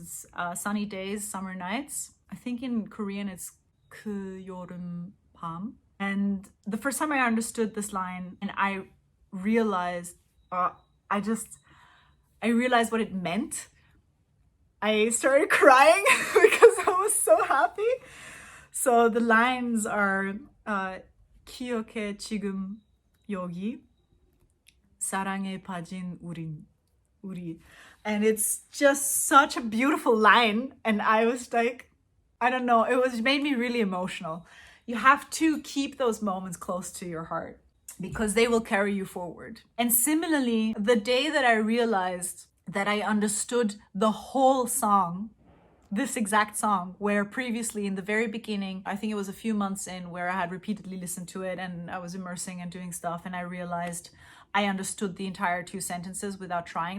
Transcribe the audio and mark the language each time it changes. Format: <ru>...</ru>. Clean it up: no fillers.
<en>It's Sunny Days, Summer Nights. I think in Korean it's</en> <ko>그 여름 밤.</ko> <en>And the first time I understood this line and I realized, I realized what it meant. I started crying because I was so happy. So the lines are</en> <ko>기억해 지금 여기 사랑에 빠진 우리.</ko> <en>And it's just such a beautiful line. And I was like, I don't know, it made me really emotional. You have to keep those moments close to your heart because they will carry you forward. And similarly, the day that I realized that I understood the whole song, this exact song, where previously in the very beginning, I think it was a few months in where I had repeatedly listened to it and I was immersing and doing stuff, and I realized I understood the entire two sentences without trying.</en>